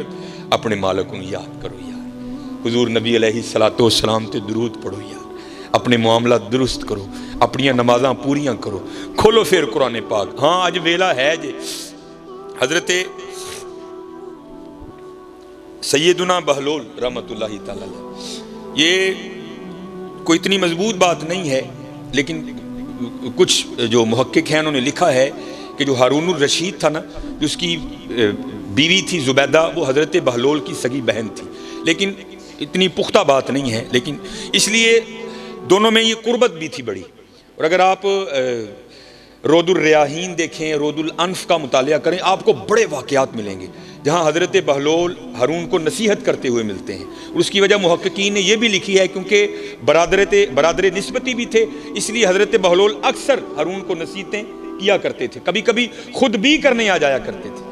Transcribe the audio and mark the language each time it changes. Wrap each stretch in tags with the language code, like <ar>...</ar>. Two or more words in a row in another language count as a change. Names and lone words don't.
<ur>اپنے مالک کو یاد کرو یار,</ur> <pa>حضور نبی</pa> <ar>عليه الصلاة والسلام</ar> <pa>تے درود پڑھو یار، اپنے معاملہ درست کرو، اپنیاں نمازاں پوریاں کرو. کھولو فیر قرآن پاک۔ ہاں اج ویلا ہے جے.</pa> <ur>حضرت سیدنا بہلول</ur> <ar>رحمة الله تعالى,</ar> <ur>یہ کوئی اتنی مضبوط بات نہیں ہے، لیکن کچھ جو محقق ہیں انہوں نے لکھا ہے کہ جو ہارون رشید تھا نا، جو اس کی بیوی تھی زبیدہ، وہ حضرت بہلول کی سگی بہن تھی. لیکن اتنی پختہ بات نہیں ہے، لیکن اس لیے دونوں میں یہ قربت بھی تھی بڑی. اور اگر آپ رود الریاحین دیکھیں، رود الانف کا مطالعہ کریں، آپ کو بڑے واقعات ملیں گے جہاں حضرت بہلول ہارون کو نصیحت کرتے ہوئے ملتے ہیں. اور اس کی وجہ محققین نے یہ بھی لکھی ہے کیونکہ برادر نسبتی بھی تھے، اس لیے حضرت بہلول اکثر ہارون کو نصیحتیں کیا کرتے تھے، کبھی کبھی خود بھی کرنے آ جایا کرتے تھے.</ur>